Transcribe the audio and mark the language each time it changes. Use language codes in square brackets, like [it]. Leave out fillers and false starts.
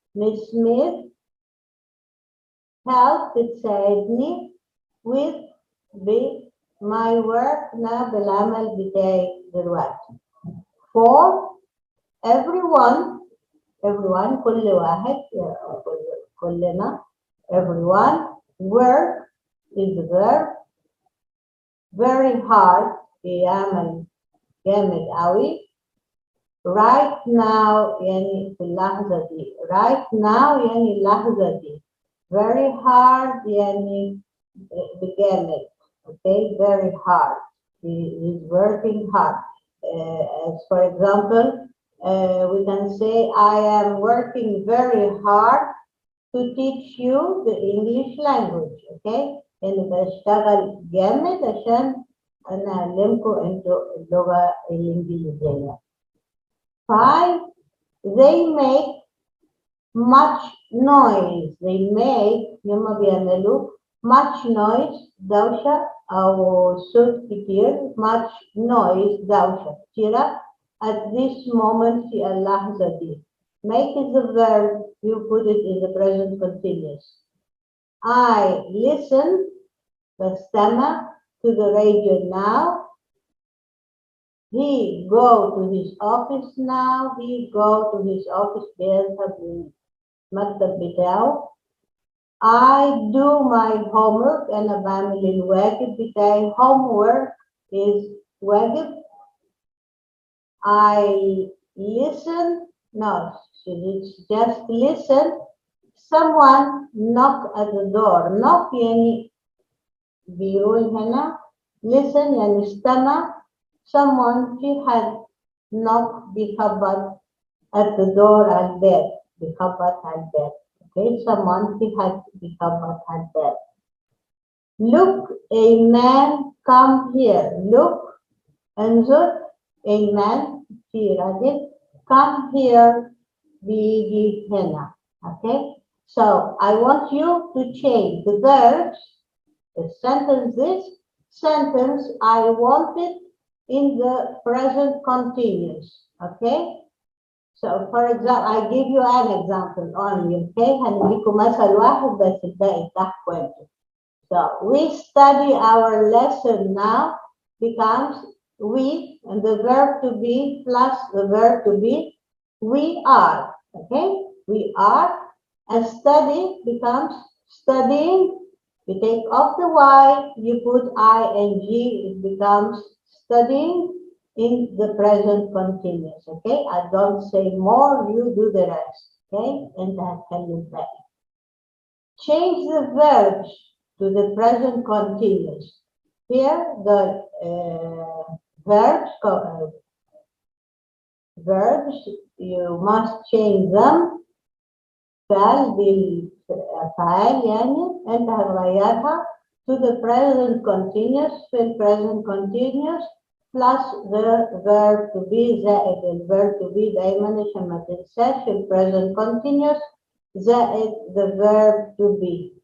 [en] Miss Smith help [ar] بتساعدني [en] with my work now [ar] بالعمل بتاعي دلوقتي. [en] 4, everyone [ar] كل واحد كلنا [en] everyone work is the verb. Very hard [ar] بيعمل جامد قوي. [en] Right now [ar] يعني في اللحظة دي. Right now يعني اللحظة دي. [en] Very hard [ar] يعني بجامد. [en] Okay, very hard. He is working hard. As for example, we can say, I am working very hard to teach you the English language. Okay? [ar] يعني بشتغل جامد عشان أنا أعلمكم أنتوا اللغة الإنجليزية. [en] 5, they make much noise. They make [ar] يما بيعملوا [en] much noise [ar] دوشة أو صوت كتير. [en] much noise [ar] دوشة كتيرة [en] at this moment [ar] في اللحظة دي. [en] Make is the verb, you put it in the present continuous. I listen, [ar] بستمع. [en] to the radio now. He go to his office now. He go to his office. [ar] بيذهب للمكتب بتاعه. [en] I do my homework. [ar] أنا بعمل الواجب بتاعي. [en] Homework is [ar] واجب. [en] I listen. No, it's just listen. Someone knock at the door. [ar] Knock يعني بيقول هنا. Listen يعني استمع. [en] Someone [ar] في حد [en] knock [ar] بيخبط [en] at the door [ar] على الباب. بيخبط على الباب. Okay, [en] someone [ar] في حد بيخبط على الباب. [en] Look, a man come here. Look, [ar] انظر, [en] a man [ar] في راجل. [en] Come here [ar] بيجي هنا. [en] Okay, so I want you to change the verbs. The sentence this sentence I want it in the present continuous. Okay, so for example I give you an example only. Okay, [ar] هنديكم مثل واحد بس الباقي بتاعكم انتوا. [en] So we study our lesson now becomes we, and the verb to be plus the verb to be we are. Okay, we are, and study becomes studying. You take off the y, you put ing, it becomes studying in the present continuous. Okay, I don't say more, you do the rest. Okay, and I tell you that. Change the verbs to the present continuous. Here, the verbs, you must change them. [ar] فعل بالفعل يعني أنت هتغيرها [en] to the present continuous. في ال present continuous plus the verb to be [ar] زائد ال [en] verb to be [ar] دايما عشان ما تنساش ال [en] present continuous زائد the verb to be.